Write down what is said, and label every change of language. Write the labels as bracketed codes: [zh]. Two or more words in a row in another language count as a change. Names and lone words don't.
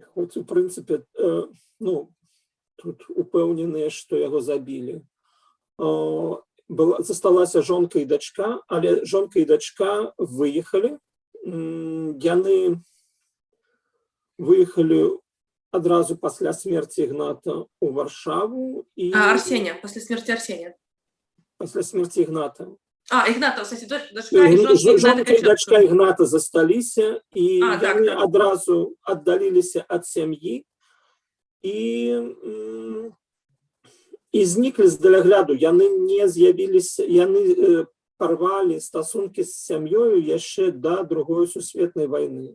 [be] хоць у прынцыпе ну тут упэўненыя, што яго забілі. Засталася жонка і дачка, але жонка і дачка выехалі. Яны выехалі адразу пасля смерці Ігната ў Варшаву. [ru] Арсения, после смерти Арсения. [be] Пасля смерці Ігната. Ігната, дачка і жонка і дачка Ігната засталіся, і яны адразу аддаліліся ад сям'і і зніклі з далягляду. Яны не з'явіліся, яны парвалі стасункі з сям'ёю яшчэ да Другой сусветнай вайны.